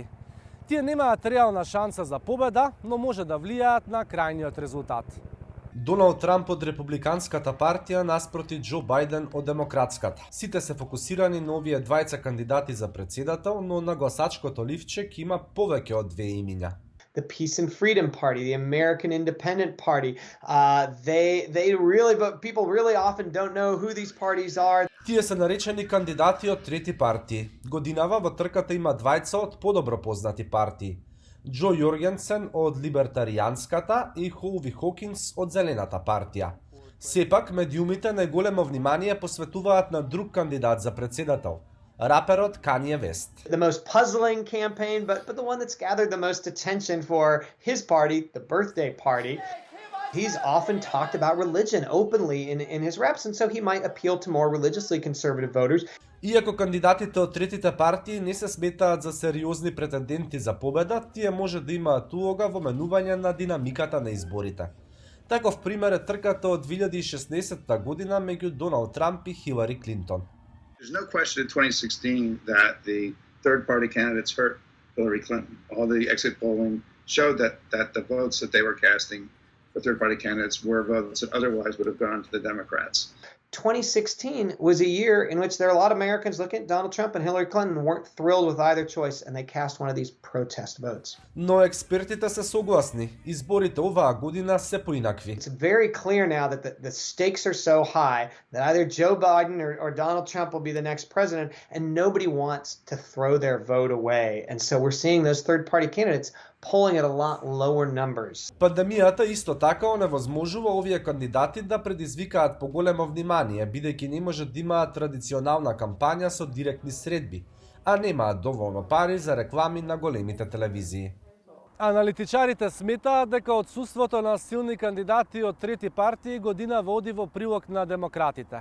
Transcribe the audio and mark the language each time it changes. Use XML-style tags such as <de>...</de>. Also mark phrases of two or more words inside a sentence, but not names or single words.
<mk>Тие немаат реална шанса за победа, но може да влијаат на крајниот резултат. Доналд Трамп од Републиканската партија наспроти Џо Бајден од Демократската. Сите се фокусирани на овие двајца кандидати за председател, но на гласачкото ливчек има повеќе од две имиња.</mk> <en>The Peace and Freedom Party, the American Independent Party. People really often don't know who these parties are.</en> <mk>Тие се наречени кандидати од трети партии. Годинава во трката има двајца од подобро познати партии. Џо Јоргенсен од Либертаријанската и Холви Хокинс од Зелената партија. Сепак, медиумите најголемо внимание посветуваат на друг кандидат за председател, раперот Кање Вест.</mk> <en>The most puzzling campaign, but the one that's gathered the most attention for his party, the birthday party. He's often talked about religion openly in his reps, and so he might appeal to more religiously conservative voters.</en> <mk>Иако кандидатите од третите партии не се сметаат за сериозни претенденти за победа, тие може да имаат улога во менување на динамиката на изборите. Таков пример е трката од 2016 година меѓу Доналд Трамп и Хилари Клинтон.</mk> <en>There's no question in 2016 that the third-party candidates hurt Hillary Clinton. All the exit polling showed that the votes that they were casting for third-party candidates were votes that otherwise would have gone to the Democrats. 2016 was a year in which there are a lot of Americans looking at Donald Trump and Hillary Clinton weren't thrilled with either choice, and they cast one of these protest votes.</en> <mk>Но експертите се согласни. Изборите оваа година се поинакви.</mk> <en>It's very clear now that the stakes are so high that either Joe Biden or Donald Trump will be the next president, and nobody wants to throw their vote away. And so we're seeing those third-party candidates polling at a lot lower numbers.</en> <mk>Пандемијата исто така оневозможува овие кандидати да предизвикаат поголемо внимание, бидејќи не може да имаат традиционална кампања со директни средби, а немаат доволно пари за реклами на големите телевизии. Аналитичарите сметаат дека отсуството на силни кандидати од трети партии година води во прилог на демократите.</mk>